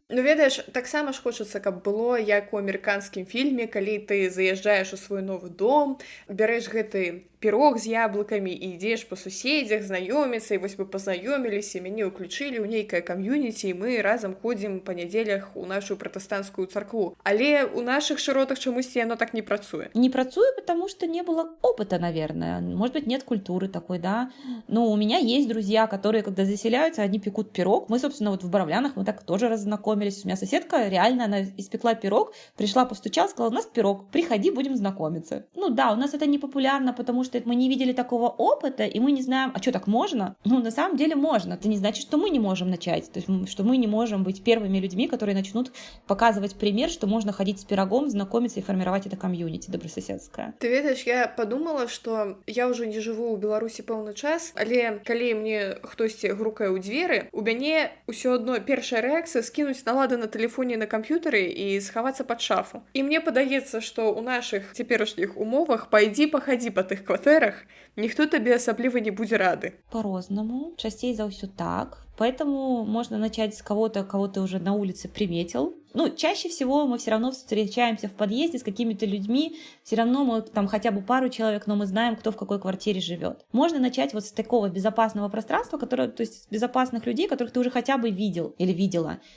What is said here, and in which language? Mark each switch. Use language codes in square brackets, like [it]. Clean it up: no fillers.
[be] Ну ведаеш, таксама ж хочацца, каб было як у амерыканскім фільме, калі ты заязджаеш у свой новы дом, бярэш гэты пірог з яблыкамі і ідзеш па суседзях, знаёміцца, і вось вы пазнаёміліся, мяне ўключылі ў нейкае кам'юніці, і мы разам ходзім па нядзелях у нашу пратэстанцкую царкву. Але ў нашых шыротах чамусьці яно так не працуе. Не працуе, [ru] потому что не было опыта, наверное. Может быть, нет культуры такой, да. Но у меня есть друзья, которые, когда заселяются, они пекут пирог. Мы, собственно, вот в Боровлянах мы так тоже раззнакомились. У меня соседка, реально, она испекла пирог, пришла, постучала, сказала, у нас пирог, приходи, будем знакомиться. Ну да, у нас это не популярно, потому что мы не видели такого опыта, и мы не знаем, а что, так можно? Ну, на самом деле можно. Это не значит, что мы не можем начать, то есть, что мы не можем быть первыми людьми, которые начнут показывать пример, что можно ходить с пирогом, знакомиться и формировать это комьюнити добрососедское. [be] Ты ведаеш, [ru] я подумала, что [be] я ўжо не жыву ў Беларусі пэўны час, але калі мне хтосьці грукае ў дзверы, у мяне ўсё адно першая рэакцыя скінуць налады на тэлефоне на камп'ютары і схавацца пад шафу. І мне падаецца, што ў нашых цяперашніх умовах пайдзі пахадзі па тых кватэрах, ніхто табе асабліва не будзе рады. По-рознаму, часцей за ўсё так. [ru] Поэтому можно начать с кого-то, кого ты уже на улице приметил. Ну, чаще всего мы все равно встречаемся в подъезде с какими-то людьми, все равно мы там хотя бы пару человек, но мы знаем, кто в какой квартире живет. Можно начать вот с такого безопасного пространства, которое, то есть безопасных людей, которых ты уже хотя бы видел или видела.